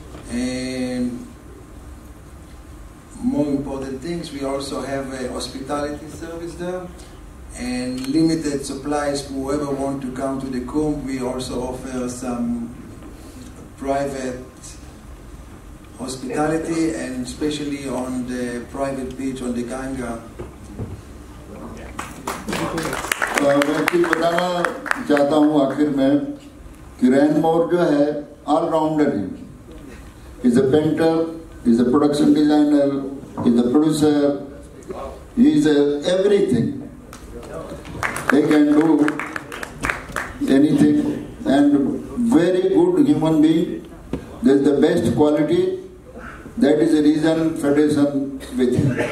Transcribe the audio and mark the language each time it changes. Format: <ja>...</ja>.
<en>And more important things, we also have a hospitality service there, and limited supplies for whoever want to come to the Kumbh. We also offer some private hospitality, and especially on the private beach on the Ganga.</en> <hi>मैं कुछ बताना चाहता हूँ आखिर में कि रैनमोर जो है ऑलराउंडर है.</hi> <en>He's a painter, he's a production designer, he's a producer, he's everything. He can do anything, and very good human being. That's the best quality. That is the reason Federation with him.</en>